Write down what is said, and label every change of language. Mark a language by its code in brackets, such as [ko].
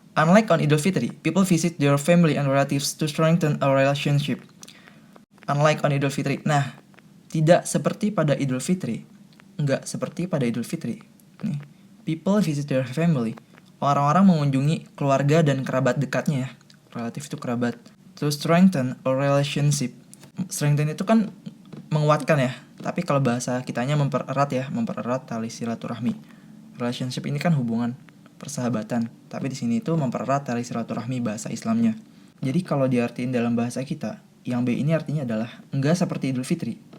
[en] Unlike on Idul Fitri, people visit their family and relatives to strengthen a relationship. Unlike on Idul Fitri. [id] Nah, tidak seperti pada Idul Fitri. Enggak seperti pada Idul Fitri. [en] Nih, people visit their family. [id] Orang-orang mengunjungi keluarga dan kerabat dekatnya ya. Relatif itu kerabat. [en] To strengthen a relationship. [id] Strengthen itu kan menguatkan ya. Tapi kalau bahasa kitanya mempererat ya, mempererat tali silaturahmi. Relationship ini kan hubungan persahabatan, tapi di sini itu mempererat tali silaturahmi bahasa Islamnya. Jadi kalau diartiin dalam bahasa kita, yang B ini artinya adalah enggak seperti Idul Fitri.